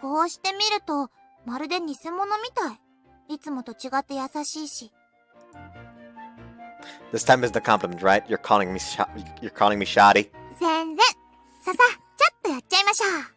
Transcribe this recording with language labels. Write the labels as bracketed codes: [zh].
[ja] こうして見ると、まるで偽物みたい。いつもと違って優しいし。 [en] This time isn't a compliment, right? You're calling me shoddy. [ja] 全然。さ、ちょっとやっちゃいましょう。